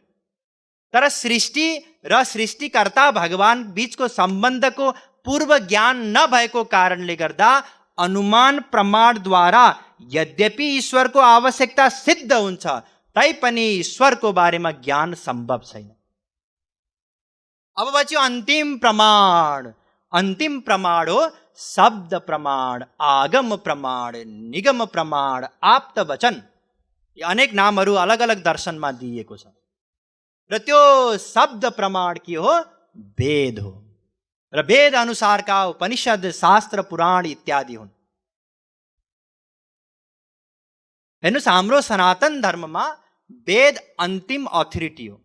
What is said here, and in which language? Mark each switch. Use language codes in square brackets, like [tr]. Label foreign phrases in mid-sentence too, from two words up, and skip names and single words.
[ne] तर सृष्टि र सृष्टिकर्ता भगवान बीचको सम्बन्धको पूर्व ज्ञान नभएको कारणले गर्दा अनुमान प्रमाणद्वारा यद्यपि ईश्वरको आवश्यकता सिद्ध हुन्छ, तैपनि ईश्वरको बारेमा ज्ञान सम्भव छैन। अब बच्यो अन्तिम प्रमाण। अन्तिम प्रमाण हो शब्द प्रमाण, आगम प्रमाण, निगम प्रमाण, आप्त वचन। ये अनेक नामहरू अलग अलग दर्शनमा दिइएको छ। र त्यो शब्द प्रमाण के हो? वेद हो। र वेद अनुसारका उपनिषद, शास्त्र, पुराण इत्यादि हुन्। हेर्नुहोस्, हाम्रो सनातन धर्ममा वेद अन्तिम अथोरिटी हो।